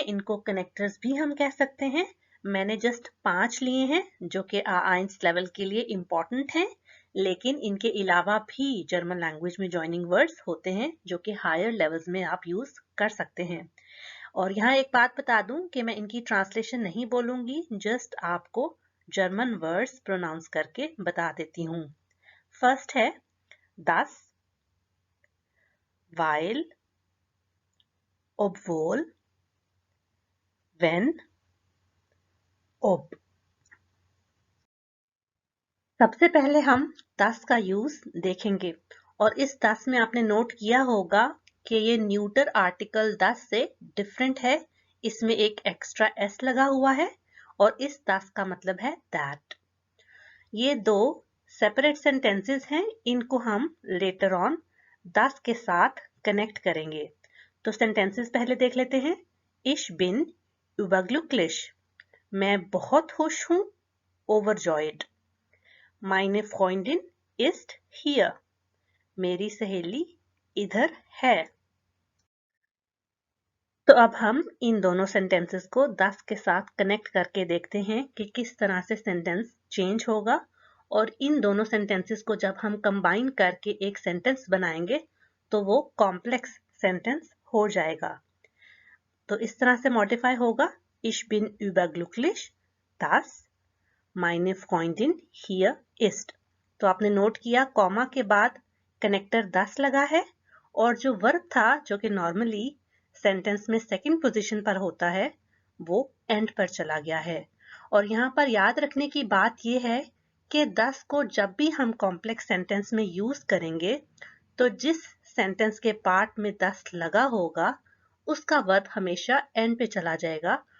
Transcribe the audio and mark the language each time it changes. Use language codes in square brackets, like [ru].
[hi] इनको कनेक्टर्स भी हम कह सकते हैं। मैंने जस्ट 5 लिए हैं जो कि A1 लेवल के लिए इम्पोर्टेंट हैं, लेकिन इनके अलावा भी जर्मन लैंग्वेज में जॉइनिंग वर्ड्स होते हैं जो कि हायर लेवल्स में आप यूज कर सकते हैं। और यहाँ एक बात बता दूं कि मैं इनकी ट्रांसलेशन नहीं बोलूंगी, जस्ट आपको जर्मन वर्ड्स प्रोनाउंस करके बता देती हूँ। फर्स्ट है das, weil, obwohl, wenn, ob। सबसे पहले हम das का यूज देखेंगे और इस das में आपने नोट किया होगा कि ये न्यूटर आर्टिकल das से डिफरेंट है। इसमें एक एक्स्ट्रा s लगा हुआ है और इस das का मतलब है that। ये दो सेपरेट सेंटेंसेस हैं, इनको हम लेटर ऑन das के साथ कनेक्ट करेंगे। तो सेंटेंसेस पहले देख लेते हैं। [de] Ich bin überglücklich, [hi] मैं बहुत खुश हूँ, overjoyed। [de] Meine Freundin ist hier, [hi] मेरी सहेली इधर है। तो अब हम इन दोनों सेंटेंसेस को das के साथ कनेक्ट करके देखते हैं कि किस तरह से सेंटेंस चेंज होगा। और इन दोनों सेंटेंसेस को जब हम कंबाइन करके एक सेंटेंस बनाएंगे तो वो कॉम्प्लेक्स सेंटेंस हो जाएगा। तो इस तरह से मॉडिफाई होगा। [de] Ich bin überglücklich, dass meine Freundin hier ist। [hi] तो आपने नोट किया कॉमा के बाद कनेक्टर das लगा है और जो वर्ब था जो कि नॉर्मली सेंटेंस में सेकंड पोजीशन पर होता है वो एंड पर चला गया है। और यहाँ पर याद रखने की बात यह है कि das को जब भी हम कॉम्प्लेक्स सेंटेंस में यूज करेंगे तो जिस सेंटेंस के पार्ट में das लगा होगा उसका वर्ब हमेशा एंड पे चला जाएगा।